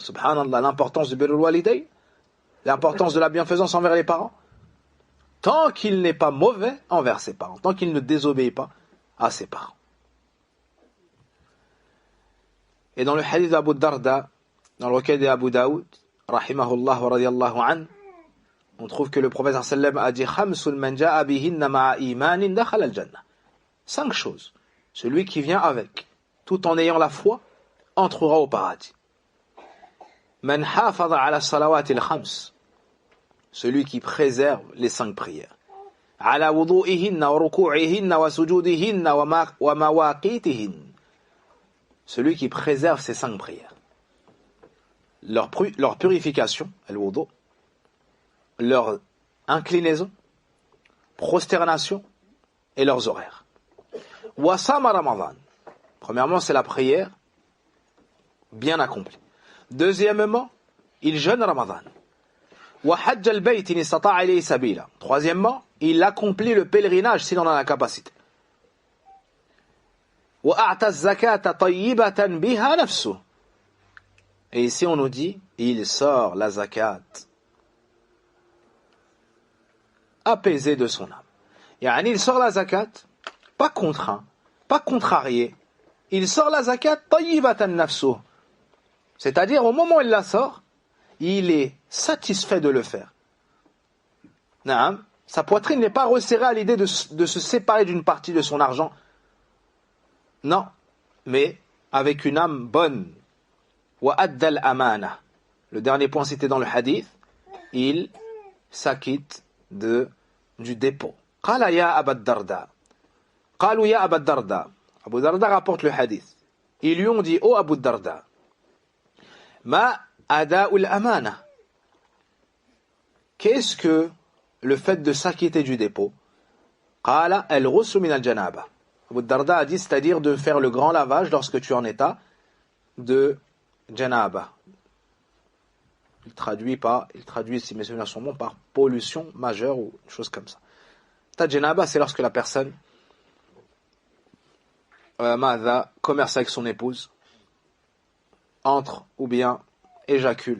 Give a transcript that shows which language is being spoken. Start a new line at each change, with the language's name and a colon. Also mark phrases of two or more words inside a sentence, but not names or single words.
French: Subhanallah, l'importance du
Arabic: بر الوالدين,
French: l'importance de la bienfaisance envers les parents, tant qu'il n'est pas mauvais envers ses parents, tant qu'il ne désobéit pas à ses parents. Et dans le hadith d'Abu Darda, dans le recueil d'Abu Daoud,
Arabic: رحمه الله ورضي الله عن,
French: on trouve que le prophète sallam a dit
Arabic: خمس من جاء بهن مع إيمان دخل الجنة.
French: 5 choses. Celui qui vient avec, tout en ayant la foi, entrera au paradis.
Arabic: من حافظ على الصلوات الخمس.
French: Celui qui préserve les 5 prières.
Arabic: على وضوئهن وركوعهن وسجودهن ومواقيتهن.
French: Celui qui préserve ces 5 prières. Leur purification, al-wudu', leur inclinaison, prosternation et leurs horaires.
Arabic: وصام رمضان.
French: Premièrement, c'est la prière bien accomplie. Deuxièmement, il jeûne Ramadan.
Arabic: وحج البيت إن استطاع إليه سبيلا.
French: Troisièmement, il accomplit le pèlerinage s'il en a la capacité.
Arabic: وأعطى الزكاة طيبة بها نفسه.
French: Et ici on nous dit, il sort la zakat apaisé de son âme. Yani il sort la zakat, pas contraint, pas contrarié. Il sort la zakat
Arabic: طيبة نفسه.
French: C'est-à-dire au moment où il la sort, il est satisfait de le faire. Naam, sa poitrine n'est pas resserrée à l'idée de se séparer d'une partie de son argent. Non, mais avec une âme bonne.
Arabic: وأدى الأمانة.
French: Le dernier point cité dans le hadith, il s'acquitte du dépôt.
Arabic: قال يا أبو درداء. قالوا يا أبو درداء.
French: Abu Darda rapporte le hadith. Ils lui ont dit,
Arabic: أوه أبو درداء، ما أداء الأمانة.
French: Qu'est-ce que le fait de s'acquitter du dépôt?
Arabic: قال الغسل من الجنابة.
French: Abu Darda a dit, c'est-à-dire de faire le grand lavage lorsque tu es en état de janaba. Il traduit, si mes souvenirs sont bons, par pollution majeure ou une chose comme ça. Ta janaba, c'est lorsque la personne commerce avec son épouse, entre ou bien éjacule.